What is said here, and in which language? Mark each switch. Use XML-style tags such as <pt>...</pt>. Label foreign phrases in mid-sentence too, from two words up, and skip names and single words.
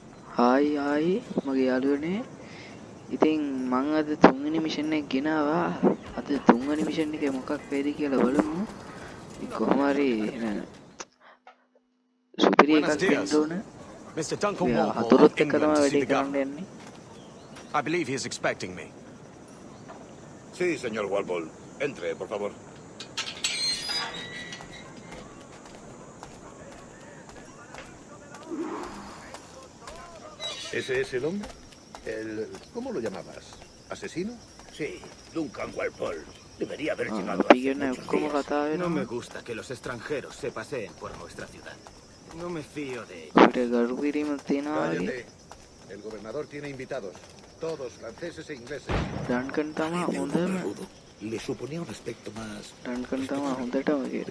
<si>ආයි මගේ යාළුවනේ. ඉතින් මං අද තුන්වෙනි මිෂන් එක ගෙනාවා. අද තුන්වෙනි මිෂන් එකේ මොකක් වෙයිද කියලා බලමු. කොහොම හරි සුපිරි එකක් දෙන්න ඕන.</si> <en>Mr. Duncan Walpole</en> <si>අතරත්</si> <en>of</en> <si>එක්ක</si> <en>England</en> <si>තමයි</si> <en>to see</en> <si>වැඩේ</si> <en>the</en> <si>කරන්න</si> <en>governor.</en> <si>යන්නේ.</si> <en>I believe he is expecting me.</en> <es>Sí, señor Walpole. Entre, por favor. ¿Ese es el hombre? ¿Cómo lo llamabas? ¿Asesino? Sí, Duncan Walpole. Debería haber llegado πήγαινε hace muchos</es> <si>ඔක්කොම</si> <es>días.</es> <si>කතා</si> <es>No me</es> <si>වෙනවා.</si> <es>gusta que los extranjeros se paseen por nuestra ciudad. No me fío de ellos.</es> <si>අපිට ගරු කිරීමක් තියෙනවා වගේ.</si> <es>Cállate. El gobernador tiene invitados. Todos franceses e ingleses.</es> <si>ඩන්කන් තමා හොඳම.</si> <es>Le suponía un aspecto más...</es> <si>ඩන්කන් තමා හොඳටම කිරි.</si>